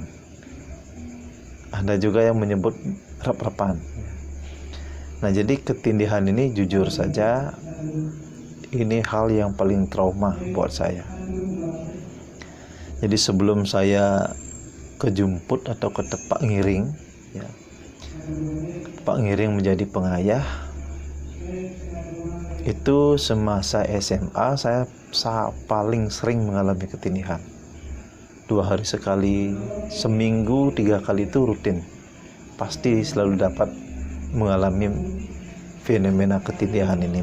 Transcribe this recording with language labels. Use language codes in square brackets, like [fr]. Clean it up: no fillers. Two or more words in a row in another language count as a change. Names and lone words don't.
[id] Ada juga yang menyebut rep-repan. Nah, jadi ketindihan ini jujur saja ini hal yang paling trauma buat saya. Jadi sebelum saya kejumput atau [ban] ketepak ngiring, [id] ya, [ban] ketepak ngiring [id] menjadi pengayah, itu semasa SMA saya paling sering mengalami ketindihan. 2 hari sekali, seminggu 3 kali itu rutin. Pasti selalu dapat mengalami fenomena ketindihan ini.